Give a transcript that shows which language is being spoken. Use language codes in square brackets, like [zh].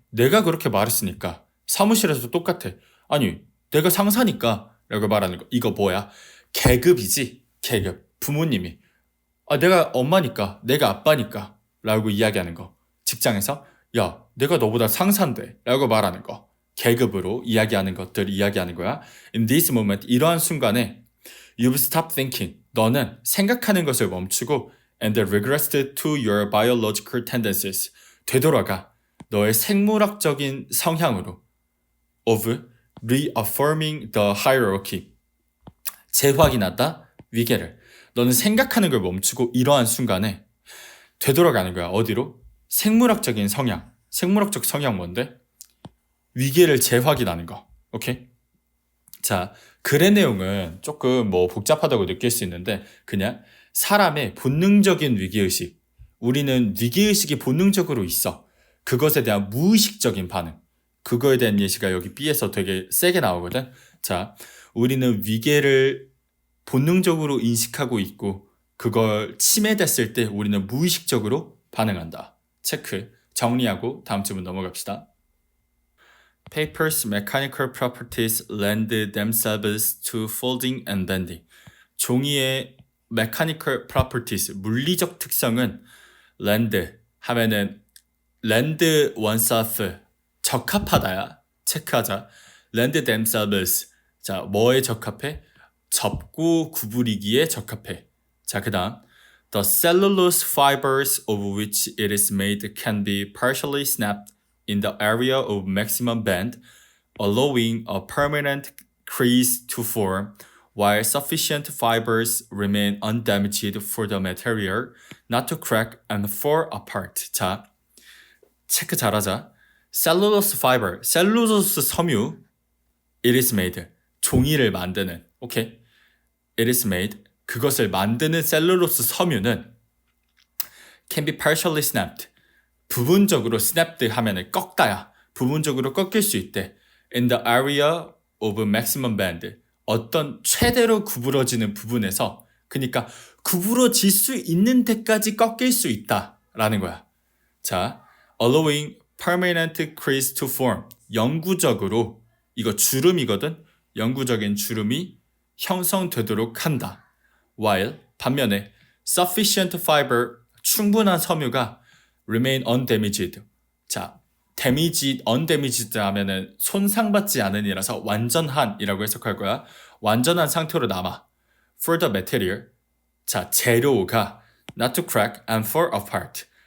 [ko] 내가 그렇게 말했으니까. 사무실에서도 똑같아. 아니, 내가 상사니까 라고 말하는 거. 이거 뭐야? 계급이지. 계급. 부모님이 내가 엄마니까, 내가 아빠니까 라고 이야기하는 거. 직장에서 야, 내가 너보다 상사인데 라고 말하는 거. 계급으로 이야기하는 것들 이야기하는 거야. [en] In this moment, [ko] 이러한 순간에 [en] you've stopped thinking. [ko] 너는 생각하는 것을 멈추고 [en] and regressed to your biological tendencies. [ko] 되돌아가 너의 생물학적인 성향으로 [en] of reaffirming the hierarchy. [ko] 재확인하다 위계를. 너는 생각하는 걸 멈추고 이러한 순간에 되돌아가는 거야. 어디로? 생물학적인 성향. 생물학적 성향 뭔데? 위계를 재확인하는 거. 오케이? 자, 글의 내용은 조금 뭐 복잡하다고 느낄 수 있는데 그냥 사람의 본능적인 위기의식. 우리는 위기의식이 본능적으로 있어. 그것에 대한 무의식적인 반응. 그거에 대한 예시가 여기 B에서 되게 세게 나오거든. 자, 우리는 위계를 본능적으로 인식하고 있고 그걸 침해됐을 때 우리는 무의식적으로 반응한다. 체크. 정리하고 다음 질문 넘어갑시다. [en] Paper's mechanical properties lend themselves to folding and bending. [ko] 종이의 [en] mechanical properties, [ko] 물리적 특성은 lend 하면은 lend oneself, 적합하다야. 체크하자. [en] lend themselves. [ko] 자, 뭐에 적합해? 접고 구부리기에 적합해. [en] 자, 그 다음 The cellulose fibers of which it is made can be partially snapped in the area of maximum bend, allowing a permanent crease to form, while sufficient fibers remain undamaged for the material not to crack and fall apart. [ko] 자, 체크 잘하자. cellulose fiber, 셀룰로스 섬유, [en] it is made, [ko] 종이를 만드는, 오케이? it is made, 그것을 만드는 셀룰로스 섬유는 [en] can be partially snapped, [ko] 부분적으로 snapped 하면은 꺾다야. 부분적으로 꺾일 수 있대. [en] In the area of maximum bend. [ko] 어떤 최대로 구부러지는 부분에서 그러니까 구부러질 수 있는 데까지 꺾일 수 있다라는 거야. [en] 자, allowing permanent crease to form. [ko] 영구적으로 이거 주름이거든. 영구적인 주름이 형성되도록 한다. [en] While [ko] 반면에 [en] sufficient fiber [ko] 충분한 섬유가 [en] remain undamaged. [ko] 자, damaged, undamaged 하면은 손상받지 않으니라서 완전한이라고 해석할 거야. 완전한 상태로 남아. [en] For the material. [ko] 자, 재료가 [en] not to crack and fall apart.